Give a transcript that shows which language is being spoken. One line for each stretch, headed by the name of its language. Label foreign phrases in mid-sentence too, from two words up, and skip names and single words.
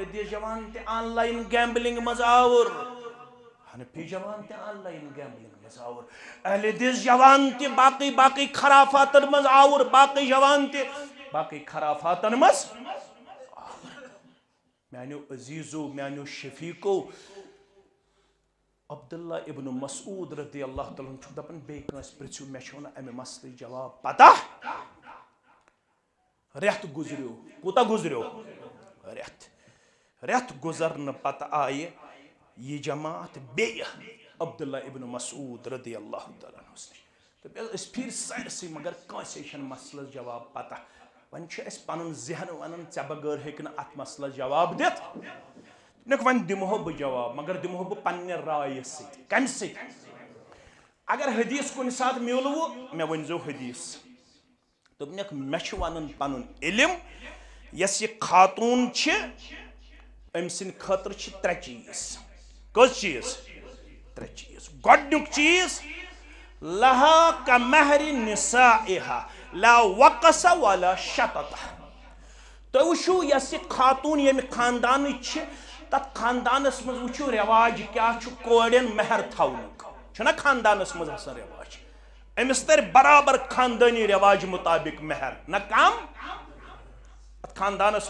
Kashmiri: دِس جوان تہِ
English: online gambling
Kashmiri: منٛز آوُر حنفی جوان تہِ
English: online gambling
Kashmiri: منٛز آوُر اہلِ دِس جوان تہِ باقٕے خرافاتن منٛز آوُر باقٕے جوان تہِ باقٕے خرافاتن منٛز آوُر میانیو عزیزو میانیو شفیقو عبداللہ ابن مسعود
Arabic: رضی اللہ تعالیٰ عنہ
Kashmiri: چھُ دپان بیٚیہِ کٲنٛسہِ پرژھِو مےٚ چھُو نہٕ امہِ مسلہٕ جواب پتہ رٮ۪تھ گُزریو کوٗتاہ گُزریو رٮ۪تھ گُزرنہٕ پتہٕ آیہِ یہ جماعت بیٚیہِ عبداللہ ابن مسعود
Arabic: رضی اللہ تعالیٰ
Kashmiri: عنہس نش دوٚپ أسۍ پھیٖرۍ سٲرسٕے مگر کٲنٛسے چھنہٕ مسلس جواب پتہ وۄنۍ چھُ اَسہِ پنُن ذہن ونان ژےٚ بغٲر ہیٚکہِ نہٕ اتھ مسلس جواب دِتھ دوٚپنکھ وۄنۍ دِمہو بہٕ جواب مگر دِمہو بہٕ پننہِ رایہِ سۭتۍ کمہِ سۭتۍ اگر حدیث کُنہِ ساتہٕ میوٗلوٕ مےٚ ؤنۍزیو حدیث دوٚپنکھ مےٚ چھُ ونان پنُن علم یۄس یہِ خاتوٗن چھِ أمۍ سٕنٛدِ خٲطرٕ چھِ ترٛےٚ چیٖز کٔژ چیٖز ترٛےٚ چیٖز گۄڈنیُک چیٖز
Arabic: لہا کمہرِ نسائہا لا وقص ولا شطط
Kashmiri: تُہۍ وٕچھِو یۄس یہِ خاتوٗن ییٚمہِ خاندانٕچ چھِ تتھ خاندانس منٛز وٕچھِو رٮ۪واج کیٛاہ چھُ کورٮ۪ن مہر تھاونُک چھُنہ خاندانس منٛز آسان رٮ۪واج أمِس ترِ برابر خاندٲنی رٮ۪واج مُطابق مہر نہ کم اتھ خاندانس